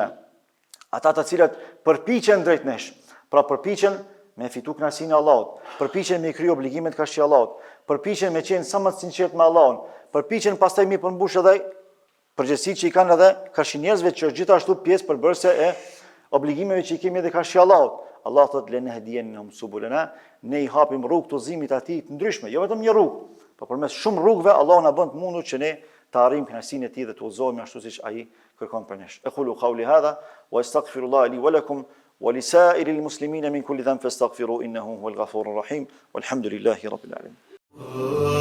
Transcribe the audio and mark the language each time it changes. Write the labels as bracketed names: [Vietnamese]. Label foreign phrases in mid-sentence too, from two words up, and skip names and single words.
[Albanian] Ata të cilët përpiqen drejt nesh, pra përpiqen me fitu kënaqësinë e Allahut, përpiqen me kryer obligimet ka shi Allahut, përpiqen me qenë sa më të sinqert me Allahun, përpiqen pastaj mi përmbush edhe përgjegjësitë që i kanë edhe karshi njerëzve që është gjithashtu pjesë përbërëse e obligimeve që i kemi edhe karshi Allahut. Allah thotë [Arabic] لنهدينهم سبلنا, [Albanian] ne i hapim rrugë të udhëzimit atij të ndryshme, jo vetëm një rrugë, por përmes shumë rrugëve Allahu na bën të mundur që ne të arrijmë kënaqësinë e tij dhe të udhëzohemi ashtu siç ai kërkon për ne. [Arabic] أقول قولي هذا وأستغفر الله لي ولكم ولسائر المسلمين من كل ذنب فاستغفروه إنه هو الغفور الرحيم والحمد لله رب العالمين.